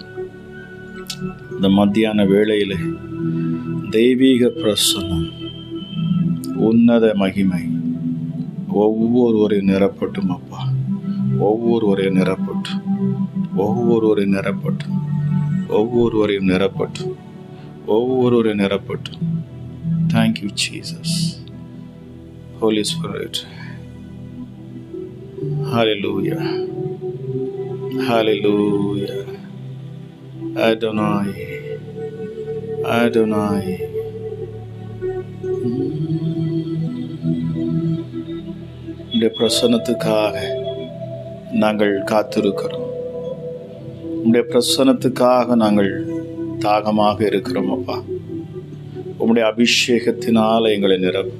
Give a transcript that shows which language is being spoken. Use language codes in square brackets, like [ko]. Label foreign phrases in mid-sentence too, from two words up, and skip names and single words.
[ta] இந்த மத்தியான வேளையில தெய்வீக பிரசன்னம், உன்னத மகிமை ஒவ்வொருவரை நிரப்பட்டும் அப்பா. ஒவ்வொருவரை நிரப்பட்டும், ஒவ்வொருவரை நிரப்பட்டும், ஒவ்வொருவரையும் நிரப்பட்டும், ஒவ்வொருவரை நிரப்பட்டும். [en] Thank you, Jesus. Holy Spirit. Hallelujah. Hallelujah. Adonai. Adonai. [ta] உம்முடைய பிரசன்னத்துக்காக நாங்கள் காத்திருக்கிறோம். உம்முடைய பிரசன்னத்துக்காக நாங்கள் தாகமாக இருக்கிறோம் அப்பா. உம்முடைய அபிஷேகத்தினால எங்களை நிரப்பும்.